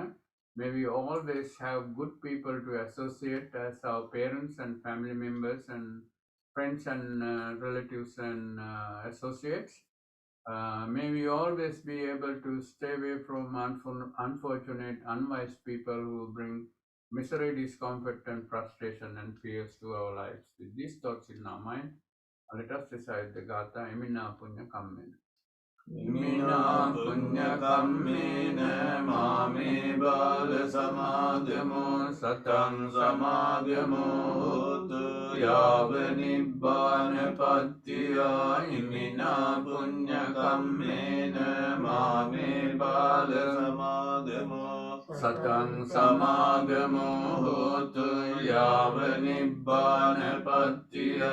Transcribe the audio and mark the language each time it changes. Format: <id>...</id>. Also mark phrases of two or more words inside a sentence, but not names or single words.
<en>May we always have good people to associate as our parents and family members and friends and relatives and associates. May we always be able to stay away from unfortunate, unwise people who bring misery, discomfort, and frustration and fears to our lives. With these thoughts in our mind, let us recite the Gatha,</en> <pi>Emina Punya Kammena. Emina Punya Kammena Mame Bala Samagamo Satang Samagamo Hotu Yava Nibbana Pattiya. Emina Punya Kammena Mame Bala Samagamo Satang Samagamo Hotu Yava Nibbana Pattiya.</pi>